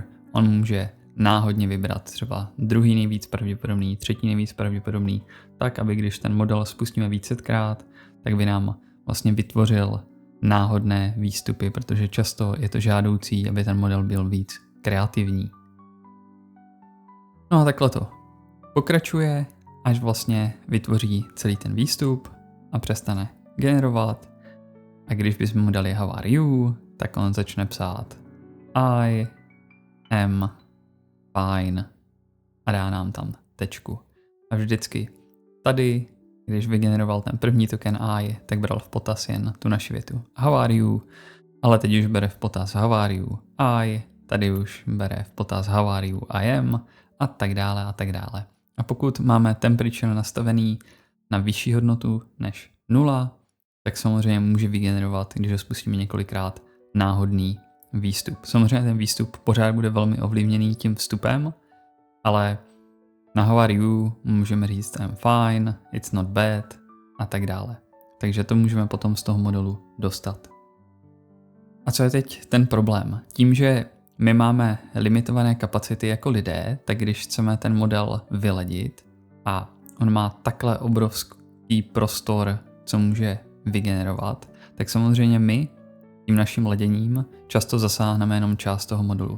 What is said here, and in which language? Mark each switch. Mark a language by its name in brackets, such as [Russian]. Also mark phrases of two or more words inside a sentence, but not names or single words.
[Czech] On může náhodně vybrat třeba druhý nejvíc pravděpodobný, třetí nejvíc pravděpodobný, tak aby když ten model spustíme vícekrát, tak by nám vlastně vytvořil náhodné výstupy, protože často je to žádoucí, aby ten model byl víc kreativní. No a takhle to pokračuje, až vlastně vytvoří celý ten výstup a přestane generovat. A když bychom mu dali [English] how are you, [Czech] tak on začne psát [English] I am fine [Czech] a dá nám tam tečku. A vždycky tady, když vygeneroval ten první token I, tak bral v potaz jen tu naši větu [English] how are you, [Czech] ale teď už bere v potaz [English] how are you I, [Czech] tady už bere v potaz [English] how are you I am [Czech] a tak dále a tak dále. A pokud máme temperature nastavený na vyšší hodnotu než 0, tak samozřejmě může vygenerovat, když ho spustíme několikrát, náhodný výstup. Samozřejmě ten výstup pořád bude velmi ovlivněný tím vstupem, ale na [English] how are you [Czech] můžeme říct [English] I'm fine, it's not bad [Czech] a tak dále. Takže to můžeme potom z toho modelu dostat. A co je teď ten problém? Tím, že my máme limitované kapacity jako lidé, tak když chceme ten model vyladit a on má takhle obrovský prostor, co může vygenerovat, tak samozřejmě my tím naším laděním často zasáhneme jenom část toho modulu.